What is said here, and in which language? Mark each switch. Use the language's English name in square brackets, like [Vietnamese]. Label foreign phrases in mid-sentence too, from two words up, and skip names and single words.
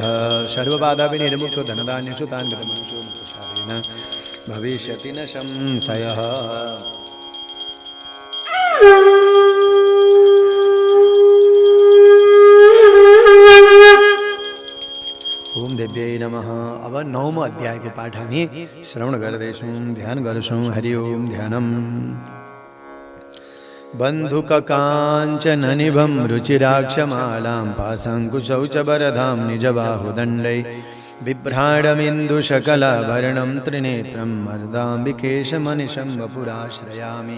[Sanskrit] सर्वबाधाविनिर्मुक्तो धनधान्यसुतान् गतमनुषो मुक्तशालेन भविष्यति न संशयः। ओम देव्यै नमः। [Nepali] अब 9वां अध्यायको पाठ हामी श्रवण गर्दैछौँ, ध्यान गर्छौँ। [Sanskrit] हरि ओम ध्यानम। बन्धुककाञ्चननिभं रुचिराक्षमालां पाशङ्कुशौ च वरदां निजबाहुदण्डै बिभ्राडमिन्दुशकलाभरणं त्रिनेत्रं मर्दाम्बिकेशमनिशं वपुराश्रयामि।